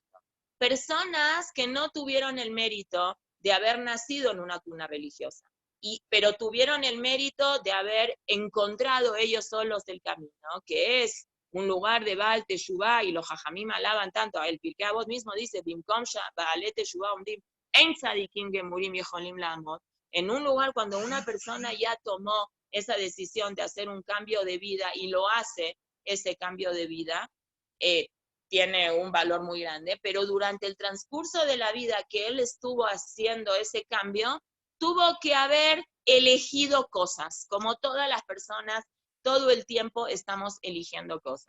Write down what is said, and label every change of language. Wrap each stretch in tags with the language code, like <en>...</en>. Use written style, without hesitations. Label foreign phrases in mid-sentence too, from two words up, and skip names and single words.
<es>Personas que no tuvieron el mérito de haber nacido en una cuna religiosa, pero tuvieron el mérito de haber encontrado ellos solos el camino, que es un lugar de</es> <he>בעל תשובה,</he> <es>y los jajamim alaban tanto. El Pirkei Avot mismo dice,</es> <he>במקום בעלי תשובה עומדים אין צדיקים גמורים יכולים לעמוד.</he> <es>En un lugar cuando una persona ya tomó esa decisión de hacer un cambio de vida y lo hace, ese cambio de vida, tiene un valor muy grande, pero durante el transcurso de la vida que él estuvo haciendo ese cambio, tuvo que haber elegido cosas, como todas las personas, todo el tiempo estamos eligiendo cosas.</es>